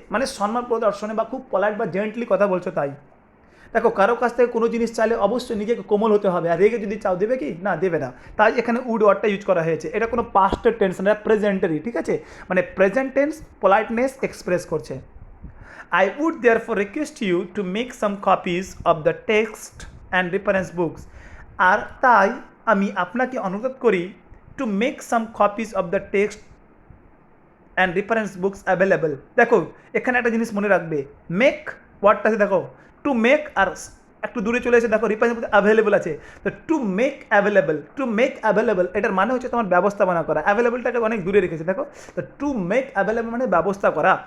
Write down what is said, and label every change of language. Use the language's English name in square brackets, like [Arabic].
[Bangla] মানে সম্মান প্রদর্শনে বা খুব পলাইট বা জেন্টলি কথা বলছো তাই। দেখো কারো কাছ থেকে কোনো জিনিস চাইলে অবশ্যই নিজেকে কোমল হতে হবে, আর রেগে যদি চাও দেবে কি না, দেবে না, তাই এখানে উড ওয়ার্ডটা ইউজ করা হয়েছে। এটা কোনো পাস্টের টেন্স না, প্রেজেন্টারি, ঠিক আছে, মানে প্রেজেন্ট টেন্স পোলাইটনেস এক্সপ্রেস করছে। [English] I would therefore request you to make some copies of the text and reference books. [Bangla] আর তাই আমি আপনাকে অনুরোধ করি [English] to make some copies of the text and reference books available. [Bangla] দেখো এখানে একটা জিনিস মনে রাখবে, মেক ওয়ার্ডটাতে দেখো টু মেক আর একটু দূরে চলে এসে দেখো রিফারেন্স অ্যাভেলেবল আছে, তো টু মেক অ্যাভেলেবল এটার মানে হচ্ছে তোমার ব্যবস্থাপনা করা, অ্যাভেলেবলটাকে অনেক দূরে রেখেছে দেখো, তো টু মেক অ্যাভেলেবল মানে ব্যবস্থা করা।